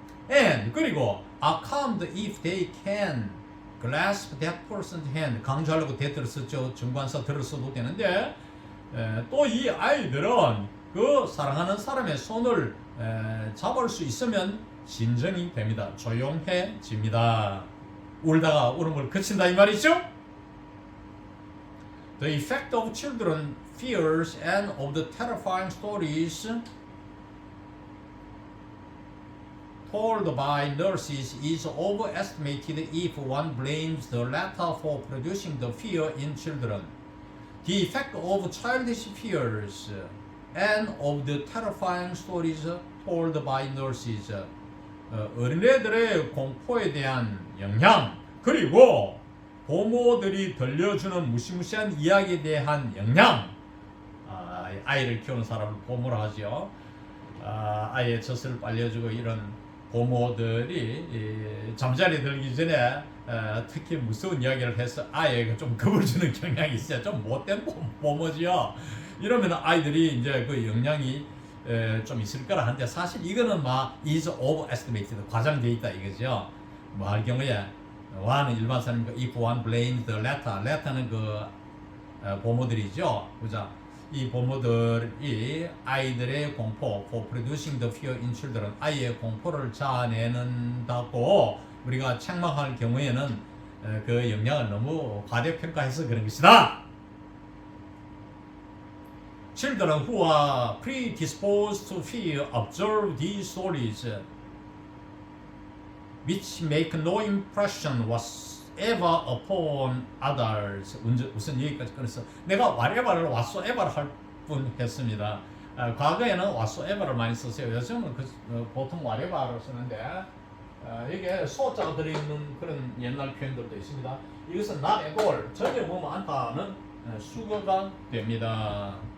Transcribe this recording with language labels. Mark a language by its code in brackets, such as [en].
[en] And [ko] 그리고 [en] are calmed if they can grasp that person's hand. [ko] 강조하려고 대들을 썼죠. 정관사 들을 써도 되는데 또 이 아이들은 그 사랑하는 사람의 손을 잡을 수 있으면 진정이 됩니다. 조용해집니다. 울다가 울음을 그친다 이 말이죠. [en] The effect of children fears and of the terrifying stories told by nurses is overestimated if one blames the latter for producing the fear in children. The effect of childish fears and of the terrifying stories told by nurses. [ko] 어린애들의 공포에 대한 영향, 그리고 부모들이 들려주는 무시무시한 이야기에 대한 영향. 아이를 키우는 사람을 부모라 하죠. 아이의 젖을 빨려주고 이런 부모들이 잠자리에 들기 전에 특히 무서운 이야기를 해서 아이에게 좀 겁을 주는 경향이 있어요. 좀 못된 부모지요. 이러면 아이들이 이제 그 영향이 좀 있을 거라 하는데 사실 이거는 막 [en] is overestimated, [ko] 과장되어 있다 이거죠. 뭐 할 경우에 one는 일반 사람이니까 [en] if one blames the latter, [ko] latter는 그 부모들이죠. 그죠? 이 부모들이 아이들의 공포, [en] for producing the fear in children, [ko] 아이의 공포를 자아내는다고 우리가 책망할 경우에는 그 영향을 너무 과대평가해서 그런 것이다. [en] Children who are predisposed to fear observe these stories, which make no impression whatsoever upon others. [ko] 우선 여기까지 끊어서 내가 whatever를 whatsoever 할 뻔 했습니다. 과거에는 whatsoever를 많이 썼어요. 요즘은 보통 whatever를 쓰는데 이게 소자가 들어있는 그런 옛날 표현들도 있습니다. 이것은 [en] not at all, [ko] 전혀 보면 않다는 수거가 됩니다.